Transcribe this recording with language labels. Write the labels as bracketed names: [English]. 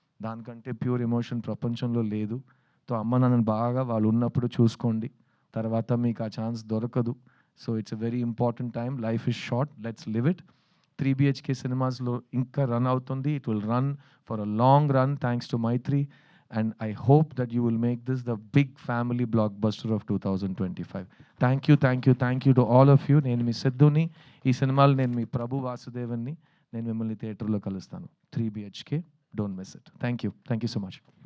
[Telugu] దానికంటే pure emotion ప్రపంచంలో లేదు. సో, అమ్మ నాన్నని బాగా వాళ్ళు ఉన్నప్పుడు చూసుకోండి. తర్వాత మీకు ఆ ఛాన్స్ దొరకదు. [English] So, it's a very important time. Life is short. Let's live it. [Telugu] 3 BHK సినిమాస్‌లో ఇంకా రన్ అవుతుంది. [English] It will run for a long run thanks to Mythri. And I hope that you will make this the big family blockbuster of 2025. Thank you to all of you. [Telugu] నేను మీ సిద్ధుని. ఈ సినిమాలో నేను మీ ప్రభు వాసుదేవన్ని. నేను మిమ్మల్ని థియేటర్‌లో కలుస్తాను. 3 BHK. [English] Don't miss it. Thank you so much.